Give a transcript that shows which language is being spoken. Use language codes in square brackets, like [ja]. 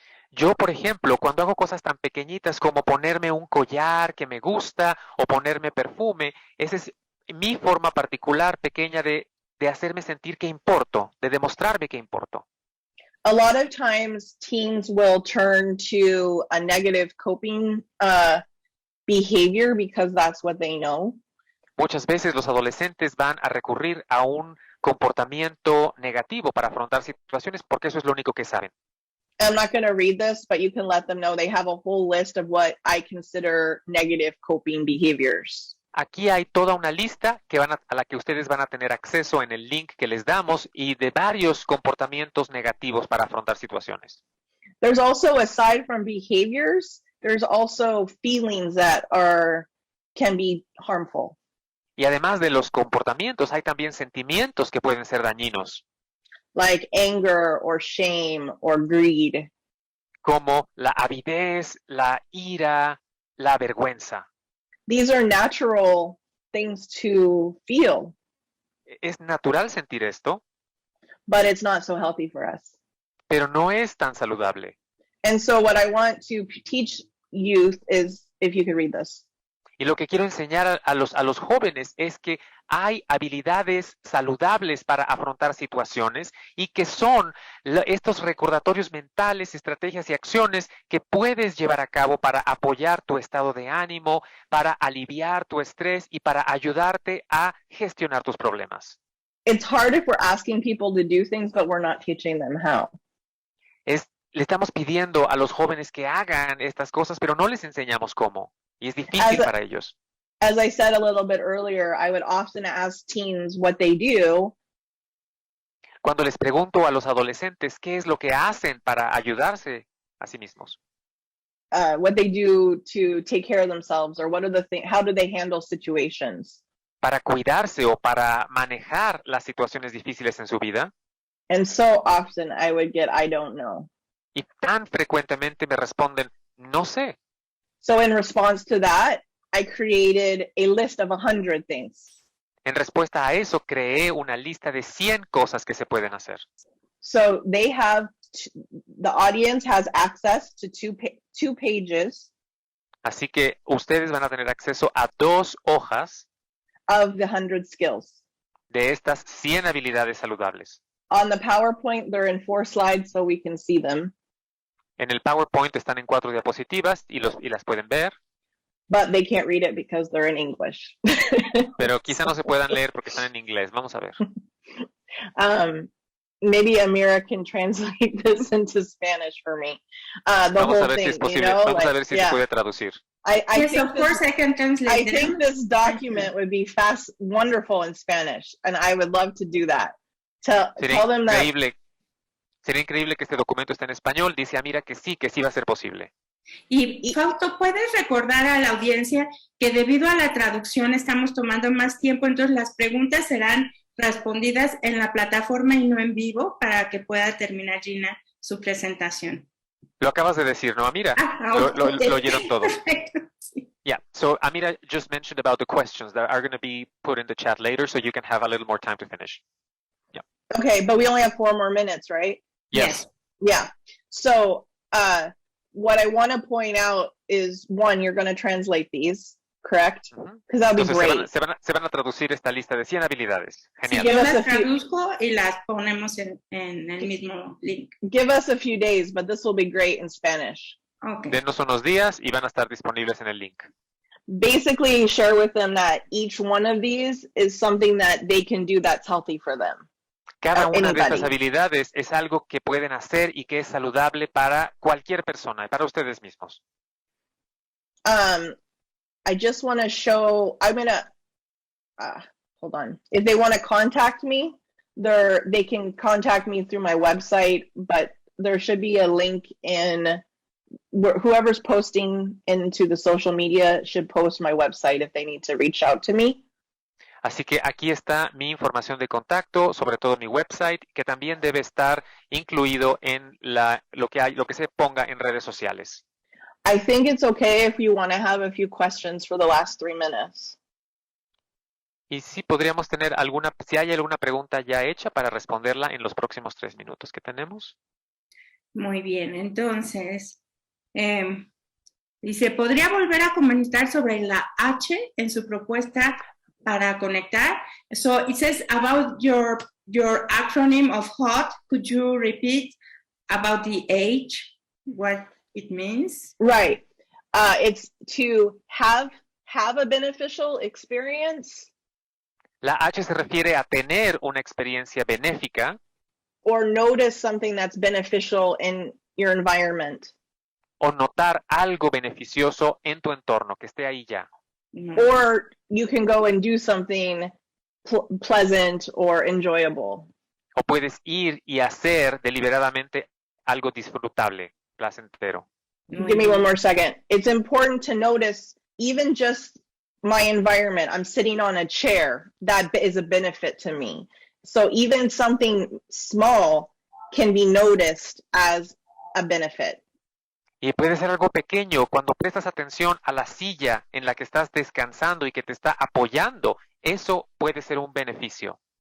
[es] Yo, por ejemplo, cuando hago cosas tan pequeñitas como ponerme un collar que me gusta o ponerme perfume, esa es mi forma particular pequeña de hacerme sentir que importo, de demostrarme que importo. [en] A lot of times teens will turn to a negative coping behavior because that's what they know. [es] Muchas veces los adolescentes van a recurrir a un comportamiento negativo para afrontar situaciones porque eso es lo único que saben. [en] I'm not going to read this, but you can let them know they have a whole list of what I consider negative coping behaviors. [es] Aquí hay toda una lista a la que ustedes van a tener acceso en el link que les damos y de varios comportamientos negativos para afrontar situaciones. [en] There's also, aside from behaviors, there's also feelings that can be harmful. [es] Y además de los comportamientos, hay también sentimientos que pueden ser dañinos. [en] Like anger or shame or greed. [es] Como la avidez, la ira, la vergüenza. [en] These are natural things to feel. [es] Es natural sentir esto. [en] But it's not so healthy for us. [es] Pero no es tan saludable. [en] And so what I want to teach youth is, if you could read this. [es] Y lo que quiero enseñar a los jóvenes es que hay habilidades saludables para afrontar situaciones y que son estos recordatorios mentales, estrategias y acciones que puedes llevar a cabo para apoyar tu estado de ánimo, para aliviar tu estrés y para ayudarte a gestionar tus problemas. [en] It's hard if we're asking people to do things, but we're not teaching them how. [es] Le estamos pidiendo a los jóvenes que hagan estas cosas, pero no les enseñamos cómo. Y es difícil para ellos. [en] As I said a little bit earlier, I would often ask teens what they do. [es] Cuando les pregunto a los adolescentes qué es lo que hacen para ayudarse a sí mismos. [en] What they do to take care of themselves, or what are how do they handle situations? [es] Para cuidarse o para manejar las situaciones difíciles en su vida. [en] And so often I would get, I don't know. [es] Y tan frecuentemente me responden, no sé. [en] So in response to that, I created a list of 100 things. [es] En respuesta a eso, creé una lista de 100 cosas que se pueden hacer. [en] So the audience has access to two pages. [es] Así que ustedes van a tener acceso a 2 hojas [en] of the 100 skills. [es] De estas 100 habilidades saludables. [en] On the PowerPoint, they're in 4 slides so we can see them. [es] En el PowerPoint están en 4 diapositivas y las pueden ver. [en] But they can't read it because they're in English. [es] Pero quizá no se puedan leer porque están en inglés. Vamos a ver. [en] Maybe Amira can translate this into Spanish for me. [es] Vamos a ver si es posible. Vamos a ver si se puede traducir. [en] Yes, of course I can translate. I think this document would be wonderful in Spanish, and I would love to do that. Tell them that. [es] Sería increíble que este documento esté en español. Dice Amira que sí va a ser posible. Y Fausto, ¿puedes recordar a la audiencia que debido a la traducción estamos tomando más tiempo, entonces las preguntas serán respondidas en la plataforma y no en vivo para que pueda terminar Gina su presentación? Lo acabas de decir, ¿no, Amira? Lo oyeron todos. [en] Yeah, so Amira just mentioned about the questions that are going to be put in the chat later, so you can have a little more time to finish. Yeah. Okay, but we only have 4 more minutes, right? Yes. Yeah. So what I want to point out is, one, you're going to translate these, correct? Because that would be great. [es] Se van a traducir esta lista de 100 habilidades. Genial. Sí, yo las traduzco y las ponemos en el mismo link. [en] Give us a few days, but this will be great in Spanish. Okay. [es] Denos unos días y van a estar disponibles en el link. [en] Basically, share with them that each one of these is something that they can do that's healthy for them. [es] Cada una de estas habilidades es algo que pueden hacer y que es saludable para cualquier persona, para ustedes mismos. [en] I just want to show, I'm going to, hold on. If they want to contact me, they can contact me through my website, but there should be a link in, whoever's posting into the social media should post my website if they need to reach out to me. [es] Así que aquí está mi información de contacto, sobre todo mi website, que también debe estar incluido en lo que se ponga en redes sociales. [en] I think it's okay if you want to have a few questions for the last 3 minutes. [es] Y sí podríamos tener si hay alguna pregunta ya hecha para responderla en los próximos 3 minutos que tenemos. Muy bien, entonces, dice, ¿podría volver a comentar sobre la H en su propuesta para conectar? [en] So it says about your acronym of HOT. Could you repeat about the H, what it means? Right. It's to have a beneficial experience. [es] La H se refiere a tener una experiencia benéfica. [en] Or notice something that's beneficial in your environment. [es] O notar algo beneficioso en tu entorno, que esté ahí ya. [en] Or you can go and do something pleasant or enjoyable. [es] O puedes ir y hacer deliberadamente algo disfrutable, placentero. [en] Give me one more second. It's important to notice even just my environment. I'm sitting on a chair. That is a benefit to me. So even something small can be noticed as a benefit. [es] Y puede ser algo pequeño cuando prestas atención a la silla en la que estás descansando y que te está apoyando. Eso puede ser un beneficio.